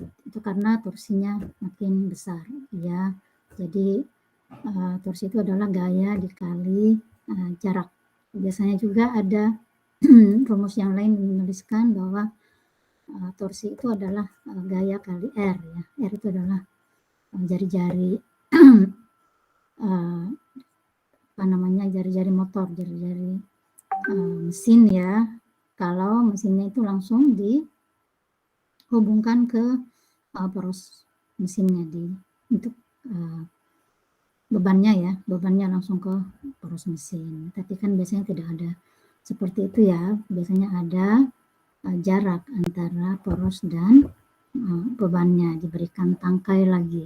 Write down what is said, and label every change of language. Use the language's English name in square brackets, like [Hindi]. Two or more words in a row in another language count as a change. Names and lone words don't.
[Indonesian] Itu karena torsinya makin besar ya. Jadi torsi itu adalah gaya dikali jarak. Biasanya juga ada rumus yang lain menuliskan bahwa torsi itu adalah gaya kali R ya. R itu adalah jari-jari jari-jari motor, jari-jari mesin ya. Kalau mesinnya itu langsung dihubungkan ke poros mesinnya untuk bebannya langsung ke poros mesin. Tapi kan biasanya tidak ada seperti itu ya. Biasanya ada jarak antara poros dan bebannya, diberikan tangkai lagi.